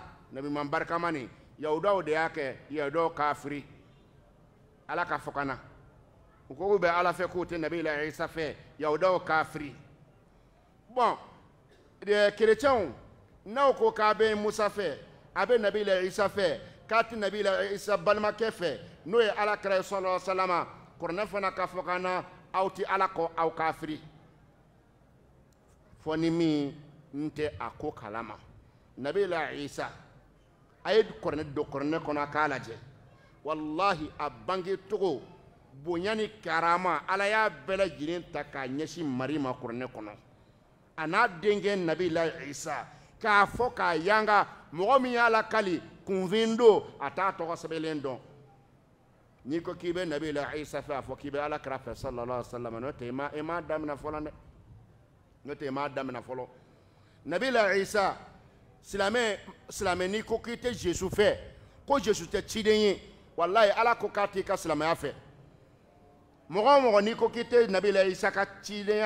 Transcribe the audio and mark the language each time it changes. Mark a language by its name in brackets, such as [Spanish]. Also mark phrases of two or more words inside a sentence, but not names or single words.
[Bambara] nabi ɲuman barikama nin yahudiyaw de y'a kɛ yahudiyaw kafiri ala ka fɔ ka na u ko k'u bɛ ala fɛ k'u tɛ nabi la isa fɛ yahudiyaw kafiri bon kerecɛnw n'aw ko k'a bɛ musa fɛ a bɛ nabi la isa fɛ k'a tɛ nabi la isa balimakɛ fɛ n'o ye ala kɛra [Arabic] صلى الله عليه وسلم [Bambara] kuranɛ fana ka fɔ ka na aw tɛ ala kɔ aw kafiri fɔ ni min n tɛ a ko kalama nabi la isa a ye kuranɛ don kuranɛ kɔnɔ a k'a lajɛ wallahi a bange togo bonya ni karama ala y'a bɛɛ lajɛlen ta k'a ɲɛsin mari ma kuranɛ kɔnɔ a n'a denkɛ nabi la isa k'a fɔ k'a yanga mɔgɔ min y'a lakali kunfin don a t'a tɔgɔ sɛbɛnlen dɔn n'i ko k'i bɛ nabi la isa fɛ a fɔ k'i bɛ ala kira fɛ [Arabic] صلى الله عليه وسلم [Bambara] n'o tɛ i m'a daminɛ fɔlɔ dɛ n'o tɛ i m'a daminɛ fɔlɔ nabi la isa silamɛ n'i ko k'i tɛ jesu fɛ ko jesu tɛ ciden ye wallahi ala ko k'a t'i ka silamɛya fɛ mɔgɔ o mɔgɔ n'i ko k'i tɛ nabi la isa ka cidenya